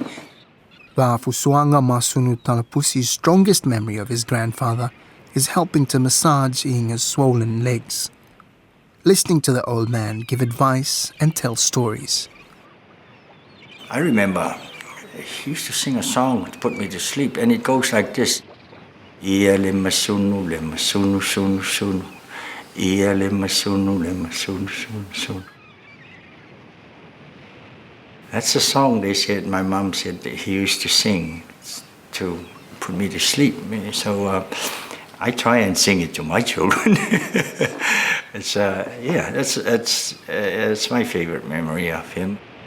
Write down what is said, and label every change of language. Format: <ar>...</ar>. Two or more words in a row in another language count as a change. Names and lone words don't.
<en>Va'afusuanga Masunu Talapusi's strongest memory of his grandfather is helping to massage I'iga's swollen legs. Listening to the old man give advice and tell stories. I remember he used to sing a song to put me to sleep, and it goes like this.</en> <sm>Ia le masunu sunu sunu. Ia le masunu sunu sunu.</sm> <en>That's the song they said, my mom said that he used to sing to put me to sleep. So I try and sing it to my children. It's that's my favorite memory of him.</en>